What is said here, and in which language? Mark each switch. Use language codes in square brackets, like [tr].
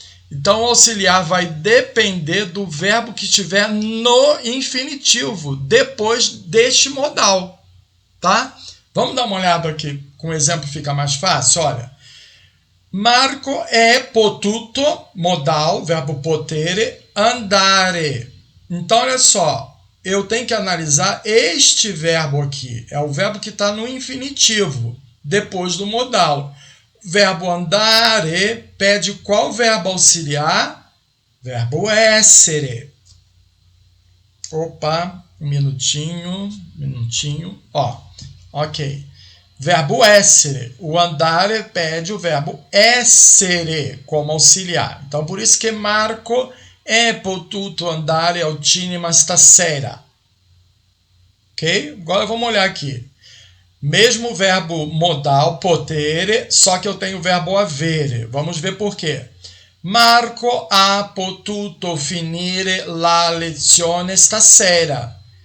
[pt] Então, o auxiliar vai depender do verbo que estiver no infinitivo, depois deste modal, tá? Vamos dar uma olhada aqui, com o exemplo fica mais fácil, olha. Marco è potuto, modal, verbo potere, andare. Então, olha só, eu tenho que analisar este verbo aqui. É o verbo que está no infinitivo, depois do modal. Verbo andare pede qual verbo auxiliar? Verbo essere. Opa, um minutinho. Ó, ok. Verbo essere. O andare pede o verbo essere como auxiliar. Então, por isso que [it] Marco è potuto andare al cinema stasera. [pt] Ok? Agora vamos olhar aqui. Mesmo verbo modal, potere, só que eu tenho o verbo avere. Vamos ver por quê. [it] Marco ha potuto finire la lezione stasera.